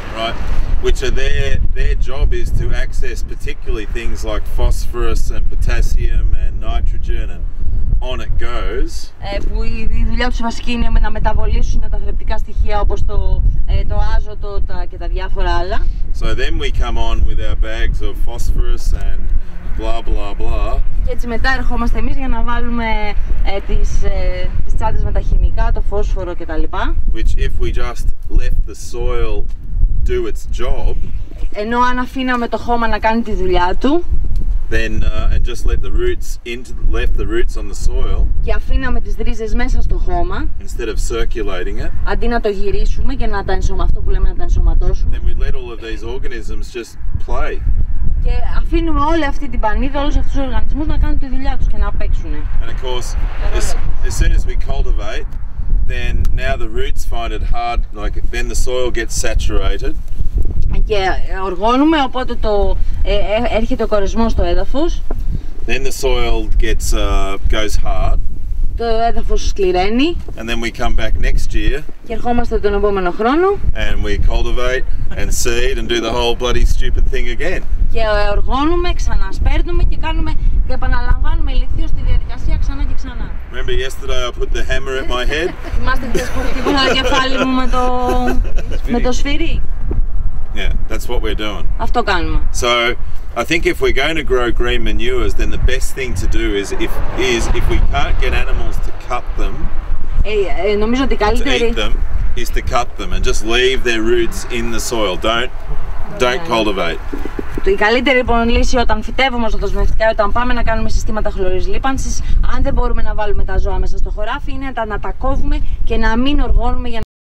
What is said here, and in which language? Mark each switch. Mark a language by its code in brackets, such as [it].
[en] Right, which are their job is to access particularly things like phosphorus and potassium and nitrogen and on it goes. [el] Που η δουλειά τους βασική είναι να μεταβολήσουν τα θρεπτικά στοιχεία όπως το άζωτο και τα διάφορα άλλα. [en] So then we come on with our bags of phosphorus and blah blah blah. [el] Και έτσι μετά ερχόμαστε εμείς για να βάλουμε τις τσάντες με τα χημικά, το φόσφορο κτλ. [en] Which if we just left the soil do its job. [el] Ενώ αν αφήναμε το χώμα να κάνει τη δουλειά του. [en] Then and just left the roots on the soil. [el] Και αφήναμε τις ρίζες μέσα στο χώμα. [en] Instead of circulating it. [el] Αντί να το γυρίσουμε και αυτό που λέμε να τα ενσωματώσουμε. [en] Then we let all of these organisms just play. [el] Και αφήνουμε όλη αυτή την πανίδα, όλους αυτούς τους οργανισμούς να κάνουν τη δουλειά τους και να παίξουν. [en] And of course, as soon as we cultivate, then now the roots find it hard, like then the soil gets saturated. [el] Και οργώνουμε, οπότε έρχεται ο κορεσμός στο έδαφος. [en] Then the soil goes hard. [el] Το έδαφος σκληραίνει. [en] And then we come back next year. [el] Και ερχόμαστε τον επόμενο χρόνο. [en] And we cultivate and seed and do the whole bloody stupid thing again. [el] Και οργώνουμε, ξανασπέρνουμε και επαναλαμβάνουμε ηλιθίως τη διαδικασία ξανά και ξανά. [en] Remember yesterday I put the hammer at my head? [el] Θυμάστε χθες που χτύπησα το κεφάλι μου με το σφυρί? [en] Yeah, that's what we're doing. [el] Αυτό κάνουμε. [en] So I think if we're going to grow green manures, then the best thing to do is if we can't get animals to cut them, [el] νομίζω ότι [en] to eat them, is to cut them and just leave their roots in the soil. Don't cultivate. [el] Η καλύτερη λοιπόν λύση όταν φυτεύουμε στα δοσμευτικά, όταν πάμε να κάνουμε συστήματα χλωρής λίπανσης, αν δεν μπορούμε να βάλουμε τα ζώα μέσα στο χωράφι, είναι να τα κόβουμε και να μην οργώνουμε για